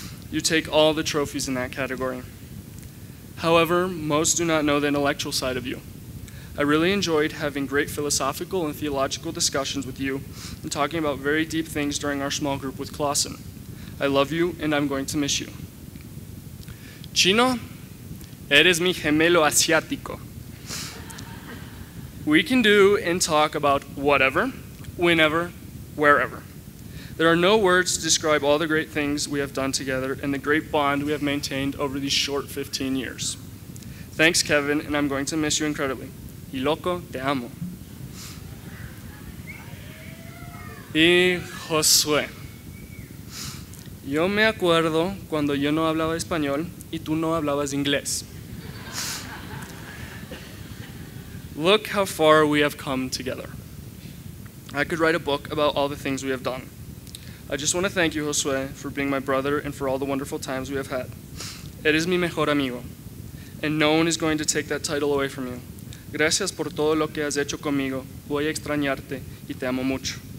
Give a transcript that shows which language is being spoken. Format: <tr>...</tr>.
<en>You take all the trophies in that category. However, most do not know the intellectual side of you. I really enjoyed having great philosophical and theological discussions with you and talking about very deep things during our small group with Clausen. I love you and I'm going to miss you.</en> <es>Chino, eres mi gemelo asiático.</es> <en>We can do and talk about whatever, whenever, wherever. There are no words to describe all the great things we have done together and the great bond we have maintained over these short 15 years. Thanks, Kevin, and I'm going to miss you incredibly.</en> <es>Y loco, te amo. Y Josué. Yo me acuerdo cuando yo no hablaba español y tú no hablabas inglés.</es> <en>Look how far we have come together. I could write a book about all the things we have done. I just want to thank you, Josué, for being my brother and for all the wonderful times we have had.</en> <es>Eres mi mejor amigo,</es> <en>and no one is going to take that title away from you.</en> <es>Gracias por todo lo que has hecho conmigo. Voy a extrañarte y te amo mucho.</es>